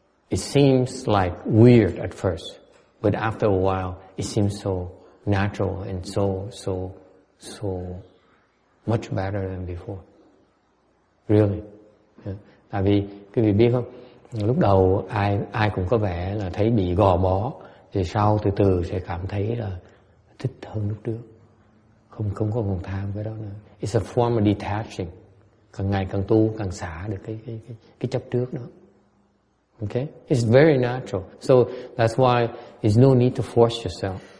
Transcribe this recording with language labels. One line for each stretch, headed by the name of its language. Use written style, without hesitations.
English: It seems like weird at first, but after a while, it seems so natural and so much better than before. Really. Yeah.
Vietnamese: Tại vì quý vị biết không, lúc đầu ai cũng có vẻ là thấy bị gò bó, thì sau từ từ sẽ cảm thấy là thích hơn lúc trước, không có còn tham cái đó nữa.
English: It's a form of detaching.
Vietnamese: Càng ngày càng tu càng xả được cái chấp trước đó.
English: Okay, it's very natural. So that's why there's no need to force yourself.